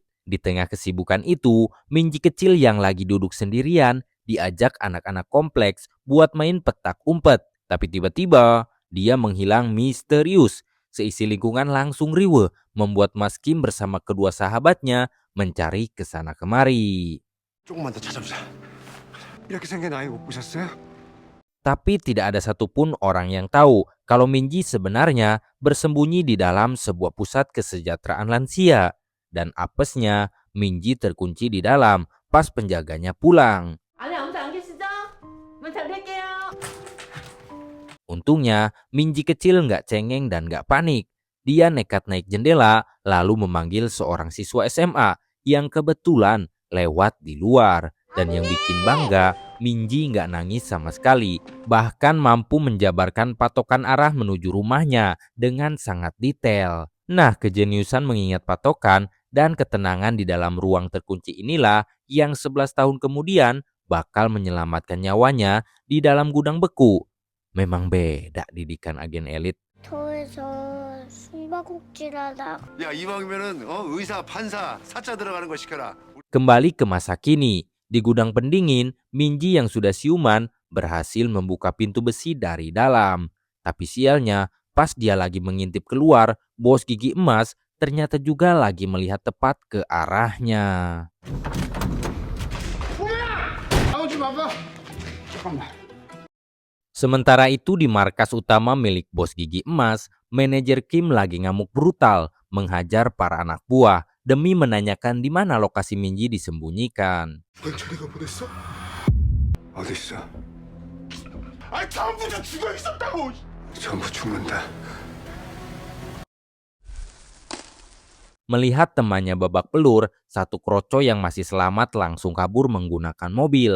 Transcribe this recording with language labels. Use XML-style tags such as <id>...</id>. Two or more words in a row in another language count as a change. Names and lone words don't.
<id>Di tengah kesibukan itu, Minji kecil yang lagi duduk sendirian diajak anak-anak kompleks buat main petak umpet. Tapi tiba-tiba dia menghilang misterius. Seisi lingkungan langsung riweuh, membuat Mas Kim bersama kedua sahabatnya mencari kesana kemari.</id> <ko>조금만 더 찾아보자. 이렇게 생긴 아이 못 보셨어요?</ko> <id>Tapi tidak ada satupun orang yang tahu kalau Minji sebenarnya bersembunyi di dalam sebuah pusat kesejahteraan lansia. Dan apesnya, Minji terkunci di dalam pas penjaganya pulang.</id> <ko>안에 아무도 안 계시죠? 문 닫을게요.</ko> <id>Untungnya, Minji kecil nggak cengeng dan nggak panik. Dia nekat naik jendela lalu memanggil seorang siswa SMA yang kebetulan lewat di luar. Dan yang bikin bangga, Minji nggak nangis sama sekali. Bahkan mampu menjabarkan patokan arah menuju rumahnya dengan sangat detail. Nah, kejeniusan mengingat patokan dan ketenangan di dalam ruang terkunci inilah yang 11 tahun kemudian bakal menyelamatkan nyawanya di dalam gudang beku. Memang beda didikan agen elit.</id> <ko>도에서 숨바꼭질하다 야 이왕이면은 의사, 판사, 사자 들어가는 거 시켜라.</ko> <id>Kembali ke masa kini, di gudang pendingin, Minji yang sudah siuman berhasil membuka pintu besi dari dalam. Tapi sialnya, pas dia lagi mengintip keluar, bos gigi emas ternyata juga lagi melihat tepat ke arahnya.</id> <ko>아버지 봐봐. 잠깐만.</ko> <id>Sementara itu di markas utama milik bos gigi emas, manajer Kim lagi ngamuk brutal menghajar para anak buah demi menanyakan di mana lokasi Minji disembunyikan.</id> <ko>권철이가 보냈어? 어디 있어? 아 전부 다 죽어 있었다고. 전부 죽는다.</ko> <id>Melihat temannya babak belur, satu kroco yang masih selamat langsung kabur menggunakan mobil.</id>